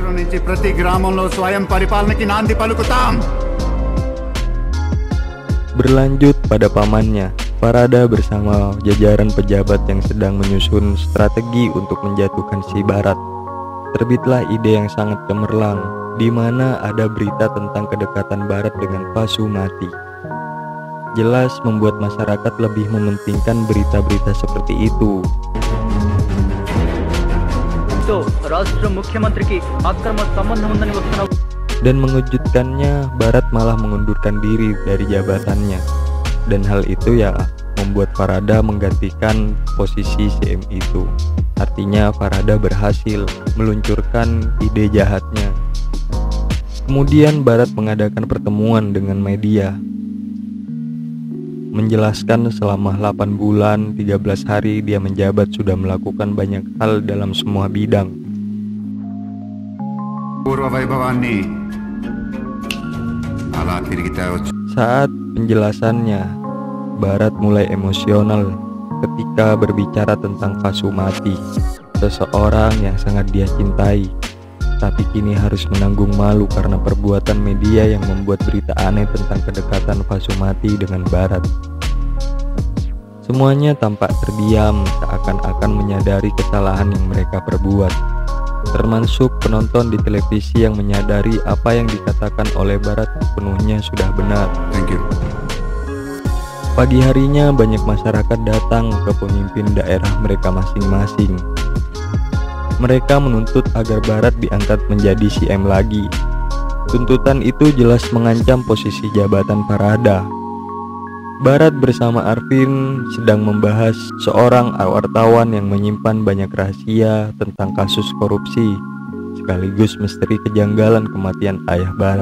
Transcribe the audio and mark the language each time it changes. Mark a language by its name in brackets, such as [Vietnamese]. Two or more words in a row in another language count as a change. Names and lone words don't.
[Indonesian] Berlanjut pada pamannya, Farada bersama jajaran pejabat yang sedang menyusun strategi untuk menjatuhkan si Barat. Terbitlah ide yang sangat cemerlang, di mana ada berita tentang kedekatan Barat dengan Pasumati. Jelas membuat masyarakat lebih mementingkan berita-berita seperti itu. [Telugu] ఆయనతో రాష్ట్ర ముఖ్యమంత్రికి అక్రమ సంబంధం ఉందని వస్తున్న [Indonesian] Dan mengejutkannya, Barat malah mengundurkan diri dari jabatannya. Dan hal itu ya membuat Farada menggantikan posisi CM itu. Artinya Farada berhasil meluncurkan ide jahatnya. Kemudian Barat mengadakan pertemuan dengan media, menjelaskan selama 8 bulan 13 hari dia menjabat sudah melakukan banyak hal dalam semua bidang. [Telugu] పూర్వ వైభవాన్ని అలా తిరిగి తేవచ్చు. [Indonesian] Saat penjelasannya, Barat mulai emosional ketika berbicara tentang Fasumati, seseorang yang sangat dia cintai, tapi kini harus menanggung malu karena perbuatan media yang membuat berita aneh tentang kedekatan Fasumati dengan Barat. Semuanya tampak terdiam, seakan-akan menyadari kesalahan yang mereka perbuat, termasuk penonton di televisi yang menyadari apa yang dikatakan oleh Barat sepenuhnya sudah benar. [English] Thank you. [Indonesian] Pagi harinya banyak masyarakat datang ke pemimpin daerah mereka masing-masing. Mereka menuntut agar Barat diangkat menjadi CM lagi. Tuntutan itu jelas mengancam posisi jabatan Farada. Barat bersama Arvin sedang membahas seorang wartawan yang menyimpan banyak rahasia tentang kasus korupsi, sekaligus misteri kejanggalan kematian ayah Barat.